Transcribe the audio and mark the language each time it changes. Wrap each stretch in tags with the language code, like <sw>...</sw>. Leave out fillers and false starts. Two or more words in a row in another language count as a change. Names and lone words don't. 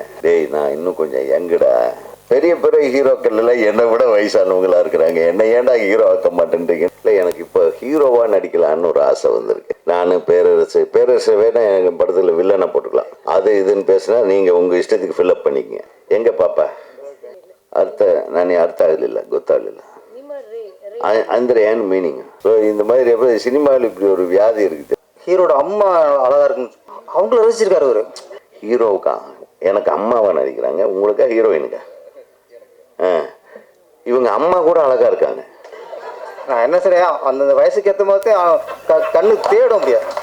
<ta>டேய் நான் இன்னும் கொஞ்சம் யங்குடா, பெரிய பெரிய ஹீரோக்கள் எல்லாம் என்னை விட வயசானவங்களா இருக்கிறாங்க, என்ன ஏன்டா ஹீரோ ஆக்க மாட்டேன்றீங்க? இல்லை எனக்கு இப்போ ஹீரோவா நடிக்கலான்னு ஒரு ஆசை வந்திருக்கு. நான் பேரரசு வேணா எங்கள் படத்தில் வில்லனை போட்டுக்கலாம், அது இதுன்னு பேசினா நீங்கள் உங்கள் இஷ்டத்துக்கு ஃபில்அப் பண்ணிக்கங்க. எங்க பாப்பா அர்த்த ஆகல</ta> <kn>ಗೊತ್ತಾಗಲಿಲ್ಲ ಅಂದ್ರೆ ಏನು</kn> <ta>மீனிங்? ஸோ இந்த மாதிரி எப்போ சினிமாவில் இப்படி ஒரு வியாதி இருக்குது. ஹீரோட அம்மா அழகா இருக்குன்னு அவங்கள ரசிச்சிருக்காரு அவரு. ஹீரோவுக்கா? எனக்கு அம்மாவா நடிக்கிறாங்க, உங்களுக்கா ஹீரோயினுக்கா? இவங்க அம்மா கூட அழகா இருக்காங்க. நான் என்ன சரியா அந்த வயசுக்கு ஏற்ற மாதிரி கண்ணு தேட முடியாது.</ta>